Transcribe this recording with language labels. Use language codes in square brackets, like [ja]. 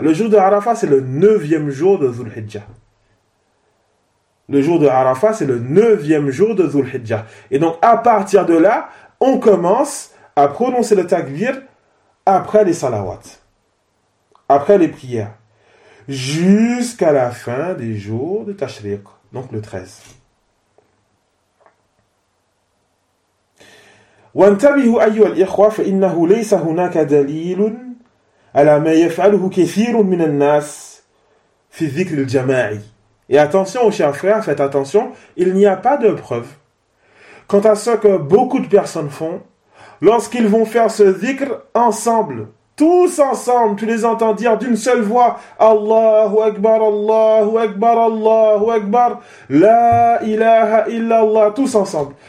[fr] Le jour de Arafat, c'est le 9e jour de Dhul-Hijjah. Le jour de Arafat, c'est le 9e jour de Dhul-Hijjah. Et donc, à partir de là, on commence à prononcer le takbir après les salawats, après les prières, jusqu'à la fin des jours de Tashriq, donc le 13. [ar] وانتبهوا أيها الإخوة فإنه ليس هناك دليل على ما يفعله كثير من الناس في الذكر الجماعي. [fr] Et attention, chers frères, faites attention, il n'y a pas de preuve quant à ce que beaucoup de personnes font lorsqu'ils vont faire ce dhikr ensemble. Tous ensemble, tu les entends dire d'une seule voix, Allahu Akbar, Allahu Akbar, Allahu Akbar, La ilaha illallah, tous ensemble.